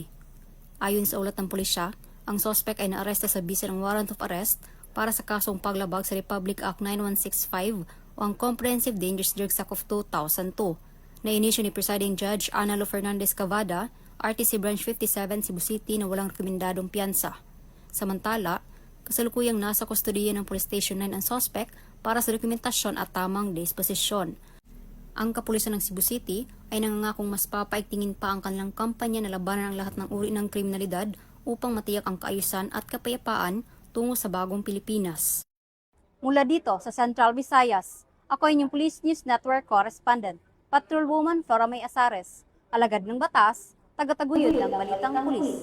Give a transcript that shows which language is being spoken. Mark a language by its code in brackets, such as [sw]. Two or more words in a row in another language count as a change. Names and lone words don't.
[tl] Ayon sa ulat ng pulisya, ang suspect ay naaresto sa bisa ng [en] warrant of arrest [tl] para sa kasong paglabag sa Republic Act 9165 o ang Comprehensive Dangerous Drugs Act of 2002 na inisyo ni Presiding Judge Analo Fernandez Cavada, RTC Branch 57, Cebu City na walang rekomendadong piyansa. Samantala, kasalukuyang nasa kustodiya ng Police Station 9 ang suspect para sa dokumentasyon at tamang disposisyon. Ang kapulisan ng Cebu City ay nangangakong mas papaigtingin pa ang kanilang kampanya na labanan ang lahat ng uri ng kriminalidad upang matiyak ang kaayusan at kapayapaan tungo sa bagong Pilipinas. Mula dito sa Central Visayas, ako inyong Police News Network Correspondent, Patrolwoman Flora May Azares, alagad ng batas, tagataguyod ng balitang pulis.